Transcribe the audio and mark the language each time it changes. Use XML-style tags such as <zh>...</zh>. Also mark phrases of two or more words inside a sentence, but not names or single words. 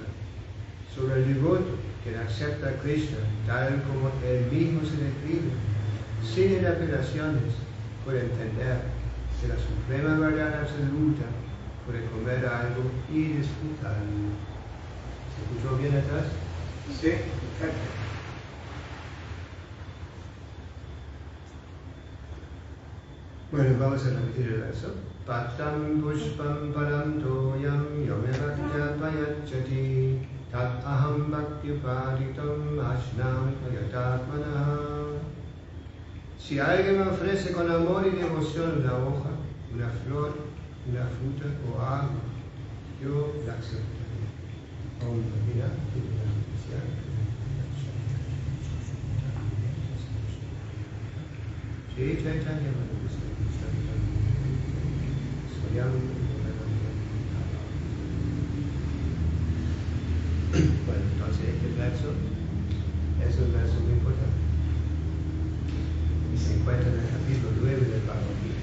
<es>Sobre el devoto, quien acepta a Krishna tal como él mismo se describe, sin interpretaciones, puede entender que la suprema verdad absoluta puede comer algo y disfrutarlo. ¿Se escuchó bien atrás? Sí, perfecto. Bueno, vamos a repetir el verso.</es> <sa>Patam pushpam param toyam yomevakya payachati tat aham bhakti upaditam ashnam payatatmana.</sa> <es>Si alguien me ofrece con amor y devoción una hoja, una flor, una fruta o agua, yo la aceptaré. Sí, Chaitanya Bueno, entonces este verso es un verso muy importante y se encuentra en el capítulo 9 del Bhagavad Gita.</es>